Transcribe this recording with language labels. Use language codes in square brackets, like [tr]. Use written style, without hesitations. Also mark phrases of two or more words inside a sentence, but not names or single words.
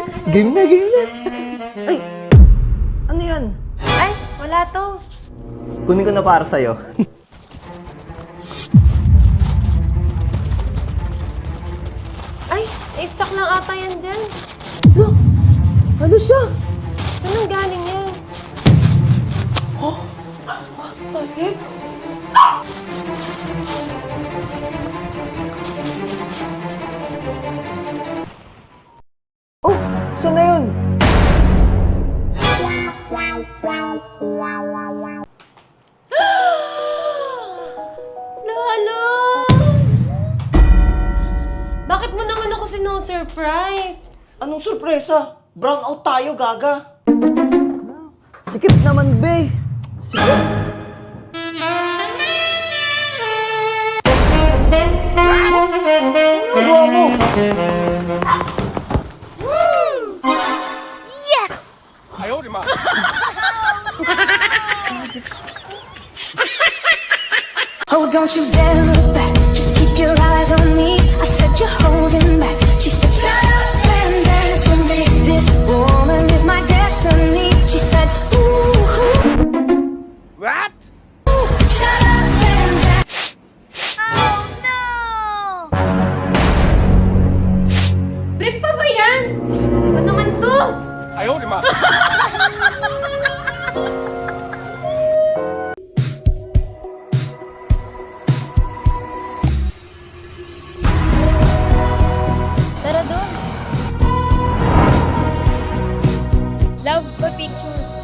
[tl] Game na, game na. Ay, ano yan? Ay, wala to. Kunin ko na para sa'yo. Ay, na-stock lang ata yan dyan. Look, ano siya? Saan ang galing yan? [en] What the heck? [tl] Oh, saan na yun? Lalo! Bakit mo naman ako sino-surprise? Anong sorpresa? [en] Brown out [tl] tayo, gaga. Sikip naman, be. Sikip. Ano gawa mo? [en] Oh, don't you dare look back. Just keep your eyes on me. I said you're holding back. She said, shut up and dance with me. This woman is my destiny. She said, ooh. What? Shut up and dance. Oh, no. [tl] Break pa ba yan? Ano naman to? [zh] 哎呦我的妈！ [tl] Tara doon. Love pa picture.